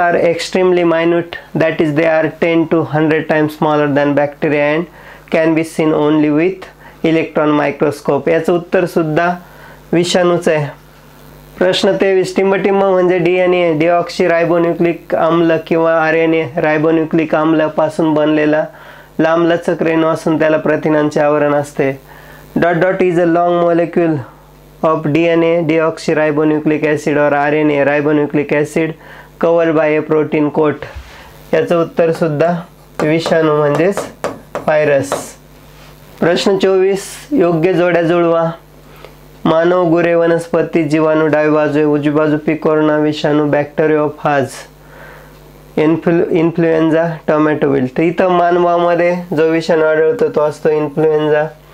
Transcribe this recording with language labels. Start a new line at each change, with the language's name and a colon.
English: Are extremely minute, that is they are 10 to 100 times smaller than bacteria and can be seen only with electron microscope.
Marathi: याचं उत्तर सुद्धा विषाणूच आहे. प्रश्न 23. टिंबटिंब म्हणजे DNA deoxy रायबोन्यूक्लिक आम्ल किंवा RNA रायबोन्यूक्लिक आम्लापासून बनलेला लांबलचक रेणू असून त्याला प्रथिनांचे आवरण असते. ...
English: Is a long molecule of DNA deoxyribonucleic acid और RNA ribonucleic acid covered by a protein coat.
Marathi: याचं उत्तर सुद्धा विषाणू म्हणजेच व्हायरस. प्रश्न 24. योग्य जोड्या जुळवा. मानव, गुरे, वनस्पती, जीवाणू डावी बाजू आहे, उजवी बाजू पिकोर्ना, विषाणू, बॅक्टेरियोफाज, इन्फ्लुएन्झा, टोमॅटो विल्ट. तर इथं मानवामध्ये जो विषाणू आढळतो तो असतो इन्फ्लुएन्झा.